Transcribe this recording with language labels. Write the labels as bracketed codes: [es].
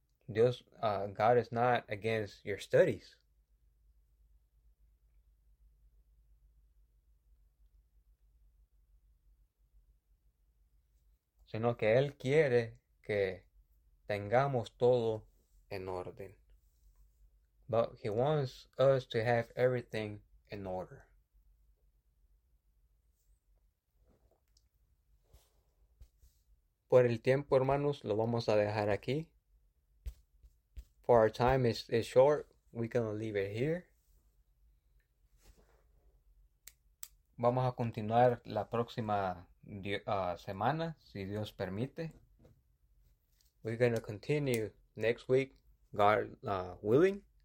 [en] Dios, God is not against your studies. [es] Sino que Él quiere que tengamos todo en orden. [en] But He wants us to have everything in order. [es] Por el tiempo, hermanos, lo vamos a dejar aquí. [en] For our time is short, we can leave it here. [es] Vamos a continuar la próxima semana, si Dios permite. [en] We're going to continue next week, God willing.